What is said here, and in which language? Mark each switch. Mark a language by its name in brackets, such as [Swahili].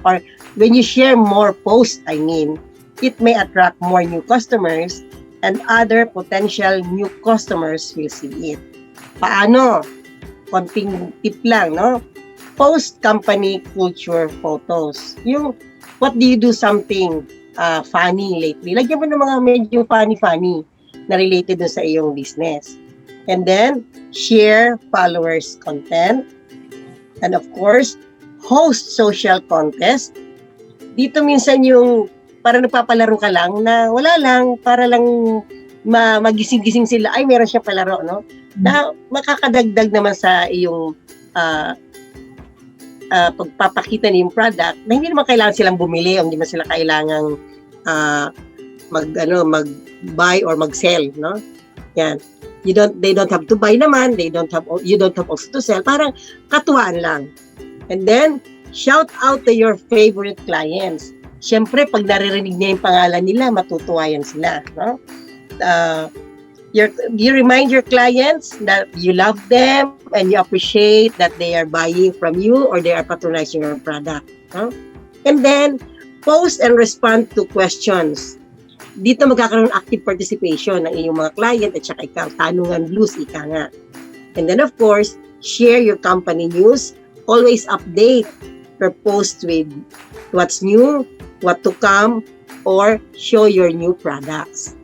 [English] Or when you share more posts, it may attract more new customers and other potential new customers will see it. [Filipino] Paano? Konting tip lang, [English] no? Post company culture photos. Yung, what do you do something funny lately? [Filipino] Lagyan mo ng mga medyo funny na related dun sa iyong business. [English] And then, share followers content. And of course, host social contest. [Filipino] Dito minsan yung para nagpapalaro ka lang na wala lang, para lang magising-gising sila, ay meron siya palaro, no? Na makakadagdag naman sa iyong pagpapakita ng product na hindi naman kailangan silang bumili o hindi naman sila kailangang mag-buy or mag-sell, no? Yan. [English] They don't have to buy naman, you don't have also to sell, [Filipino] parang katuwaan lang. [English] And then, shout out to your favorite clients. [Filipino] Siyempre, pag naririnig niya yung pangalan nila, matutuwa yan sila, no? [English] You remind your clients that you love them and you appreciate that they are buying from you or they are patronizing your product, no? And then, post and respond to questions. [Filipino] Dito magkakaroon ng active participation ng iyong mga client at saka ikaw, tanungan blues, ika nga. [English] And then of course, share your company news. Always update your post with what's new, what to come, or show your new products.